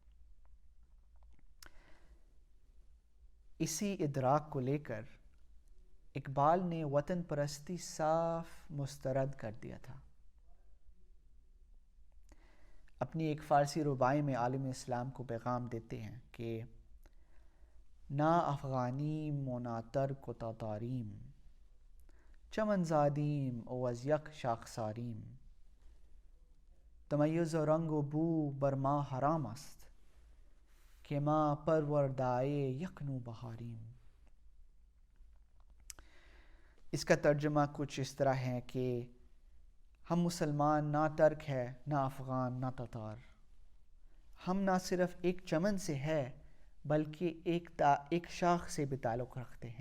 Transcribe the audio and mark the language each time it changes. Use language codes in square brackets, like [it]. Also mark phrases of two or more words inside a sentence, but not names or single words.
[ur] اسی ادراک کو لے کر اقبال نے وطن پرستی صاف مسترد کر دیا تھا۔ اپنی ایک فارسی رباعی میں عالم اسلام کو پیغام دیتے ہیں کہ [fa] نا افغانیم و نا ترک و تاتاریم، چمن زادیم او از یک شاخساریم، تمیز و رنگ و بو بر ما حرام است، کہ ما پروردائے یک نو بہاریم۔ [ur] اس کا ترجمہ کچھ اس طرح ہے کہ ہم مسلمان نہ ترک ہے، نہ افغان، نہ تاتار۔ ہم نہ صرف ایک چمن سے ہے بلکہ ایک شاخ سے بھی تعلق رکھتے ہیں۔